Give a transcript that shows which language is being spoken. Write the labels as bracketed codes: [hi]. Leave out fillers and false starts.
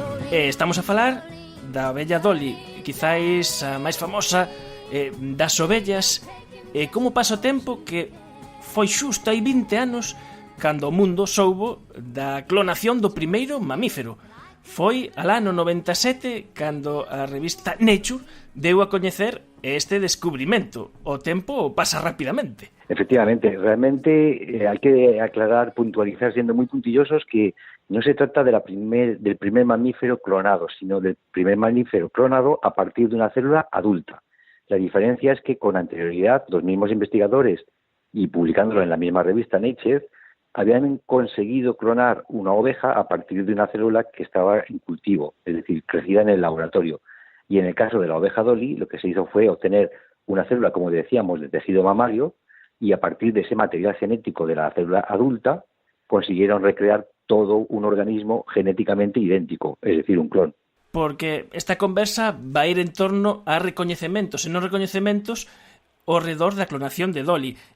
[gl] Estamos a falar da vella Dolly, quizáis a máis famosa das ovellas, como pasa o tempo que foi xusto hai 20 anos cando o mundo soubo da clonación do primeiro mamífero. foi alá no 97 cando a revista Nature deu a coñecer este descubrimento. O tempo pasa rapidamente. [es] Efectivamente, realmente hay que aclarar, puntualizar, siendo muy puntillosos, que no se trata del primer mamífero clonado, sino del primer mamífero clonado a partir de una célula adulta. La diferencia es que con anterioridad los mismos investigadores, y publicándolo en la misma revista Nature, habían conseguido clonar una oveja a partir de una célula que estaba en cultivo, es decir, crecida en el laboratorio. Y en el caso de la oveja Dolly, lo que se hizo fue obtener una célula, como decíamos, de tejido mamario, y a partir de ese material genético de la célula adulta consiguieron recrear todo un organismo genéticamente idéntico, es decir, un clon. [gl] Porque esta conversa va a ir en torno a recoñecementos e non recoñecementos ao redor da clonación de Dolly.